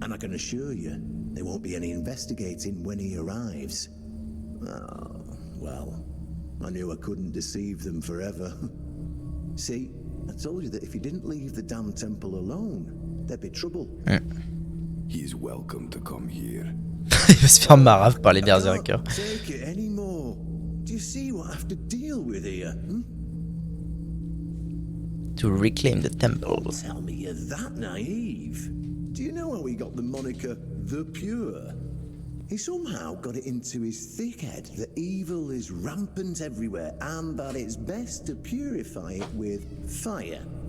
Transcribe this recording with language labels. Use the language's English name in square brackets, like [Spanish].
[English] And I can assure you, there won't be any investigating when he arrives. Oh, well, I knew I couldn't deceive them forever. See, I told you that if you didn't leave the damn temple alone, there'd be trouble. He's welcome to come here. [French] Il va se faire marave par les berserkers. [English] Take it anymore. Do you see what I have to deal with here? To reclaim the temple. Tell me you're that naive. Do you know how he got the moniker The Pure? He somehow got it into his thick head that evil is rampant everywhere and that it's best to purify it with fire.